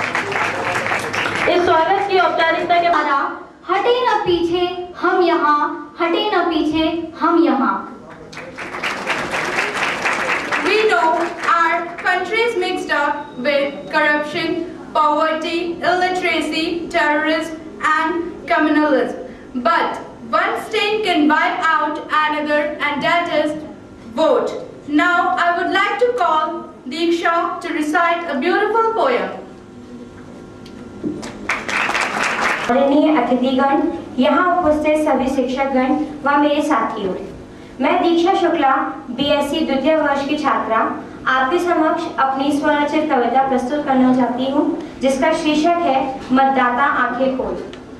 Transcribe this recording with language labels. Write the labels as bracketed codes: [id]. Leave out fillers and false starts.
[hi] इस स्वागत की औपचारिकता के बाद हटे न पीछे हम यहाँ, हटे न पीछे हम यहाँ। [en] We know our country is mixed up with corruption, poverty, illiteracy, terrorism, and communalism. But one stain can wipe out another, and that is vote. Now I would like to call Diksha to recite a beautiful poem. [hi] माननीय अतिथिगण, यहाँ उपस्थित सभी शिक्षकगण व मेरे साथियों, मैं दीक्षा Shukla BSc द्वितीय वर्ष की छात्रा आपके समक्ष अपनी स्वरचित कविता प्रस्तुत करना चाहती हूँ, जिसका शीर्षक है मतदाता आंखें खोल।